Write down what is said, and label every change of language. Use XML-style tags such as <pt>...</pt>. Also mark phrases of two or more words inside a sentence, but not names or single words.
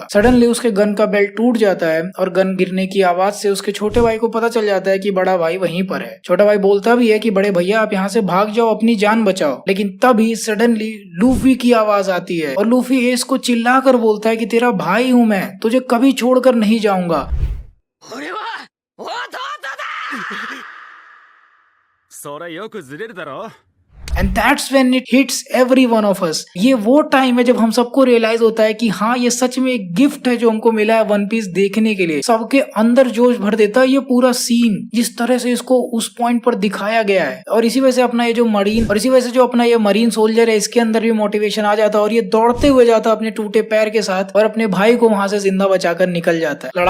<hi>सडनली उसके गन का बेल्ट टूट जाता है और गन गिरने की आवाज से उसके छोटे भाई को पता चल जाता है कि बड़ा भाई वहीं पर है। छोटा भाई बोलता भी है कि बड़े भैया आप यहाँ से भाग जाओ, अपनी जान बचाओ। लेकिन तभी सडनली लूफी की आवाज आती है और लूफी एस को चिल्लाकर बोलता है कि तेरा भाई हूँ मैं, तुझे कभी छोड़कर नहीं जाऊंगा।</hi> <ja>それよくずれるだろ</ja> <en>And that's when it hits every one of us.</en> <hi>ये वो टाइम है जब हम सबको रियलाइज होता है कि हाँ ये सच में एक गिफ्ट है जो हमको मिला है वन पीस देखने के लिए। सबके अंदर जोश भर देता है ये पूरा सीन, जिस तरह से इसको उस पॉइंट पर दिखाया गया है। और इसी वजह से अपना ये जो मरीन और इसी वजह से जो अपना ये</hi> <en>marine soldier</en> <hi>है इसके अंदर भी मोटिवेशन आ जाता है और ये दौड़ते हुए जाता है अपने टूटे पैर के साथ और अपने भाई को वहां से जिंदा बचाकर निकल जाता है।</hi>